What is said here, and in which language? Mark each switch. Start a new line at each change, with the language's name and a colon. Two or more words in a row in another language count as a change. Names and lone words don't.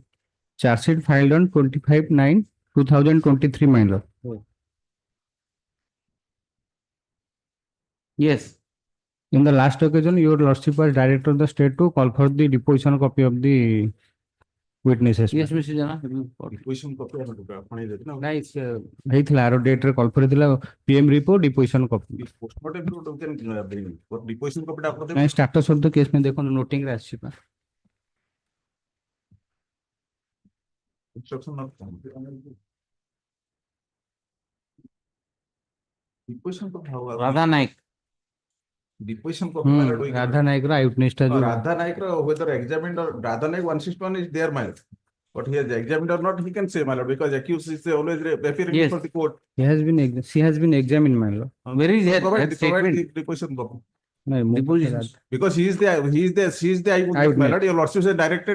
English: Charge sheet filed on 25/9/2023, my lord. Oh. Yes. In the last occasion, your lordship was directed the state to call for the deposition copy of the witnesses. Yes, Mr. Jana. Deposition copy Nice.
Odia: ହେଇଥିଲା ଆର ଡେଟରେ କଲ୍ କରିଥିଲା
English: PM report deposition copy postmortem report you can bring. But deposition copy ଟା ଆପଣ
Odia: ନାଇଁ
English: status of the case
Odia: ପାଇଁ ଦେଖନ୍ତୁ ନୋଟିଂରେ ଆସିଛି ପା
English: instruction not deposition copy how Radha Naik. deposition copy
Odia: ରାଧା ନାୟକର
English: eye witness
Odia: ଯୋଉ
English: Radha Naik whether examined or Radha Naik 161 is there, my lord. But he has examined or not, he can say, my lord, because accused is always appearing Yes. before the court. she has been examined, my lord. Where is that Provide the statement? deposition copy. No, Deposition. Because he is the eyewitness, my lord. Your lordship is directed.